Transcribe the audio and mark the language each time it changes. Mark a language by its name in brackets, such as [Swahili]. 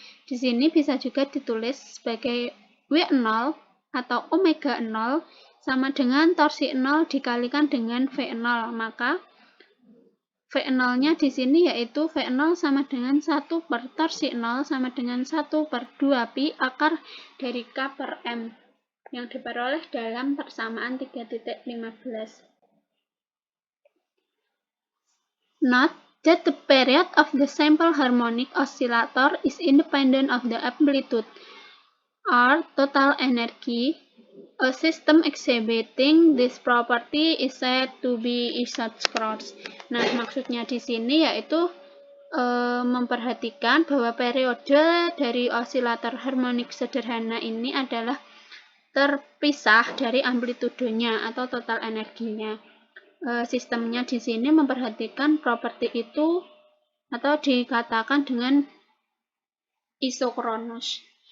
[Indonesian] Di sini bisa juga ditulis sebagai W0 atau omega 0 sama dengan torsi 0 dikalikan dengan V0. Maka V0-nya di sini yaitu V0 sama dengan 1 per torsi 0 sama dengan 1 per 2pi akar dari K per M yang diperoleh dalam persamaan 3.15. [English] Note that the period of the simple harmonic oscillator is independent of the amplitude or total energy. A system exhibiting this property is said to be isochronous. [Indonesian] Nah, maksudnya di sini yaitu memperhatikan bahwa periode dari osilator harmonik sederhana ini adalah terpisah dari amplitudenya atau total energinya. Sistemnya di sini memperhatikan properti itu atau dikatakan dengan isochronous.